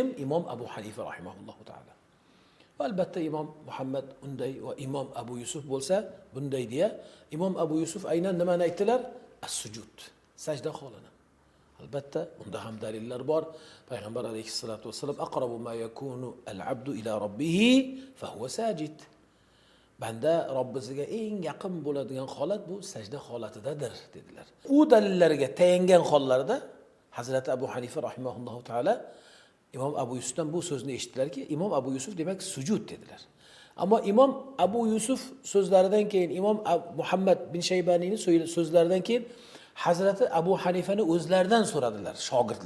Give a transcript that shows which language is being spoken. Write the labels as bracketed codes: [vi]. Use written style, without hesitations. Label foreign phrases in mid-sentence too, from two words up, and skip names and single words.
[uz] Imom Abu Hanifa [ar] رحمه الله تعالى. [uz] Va albatta Imom Muhammad unday va Imom Abu Yusuf bo'lsa bunday deya, Imom Abu Yusuf aynan nimani aytdilar? As-sujud, sajda holini. Albatta unda ham dalillar bor. [ar] Payg'ambar عليه الصلاة والسلام أقرب ما يكون العبد إلى ربه فهو ساجد. [uz] Banda Robbisiga eng yaqin bo'ladigan holat bu sajda holatidadir dedilar. U dalillarga tayangan hollarda Hazrati Abu Hanifa [ar] رحمه الله تعالى [uz] Imom Abu Yusufdan bu so'zni eshitdilarki, Imom Abu Yusuf demak sujud dedilar. Ammo Imom Abu Yusuf so'zlaridan keyin Imom Muhammad bin Shaybaniyning so'zlaridan keyin Hazrati Abu Hanifani o'zlaridan so'radilar shogirdlar.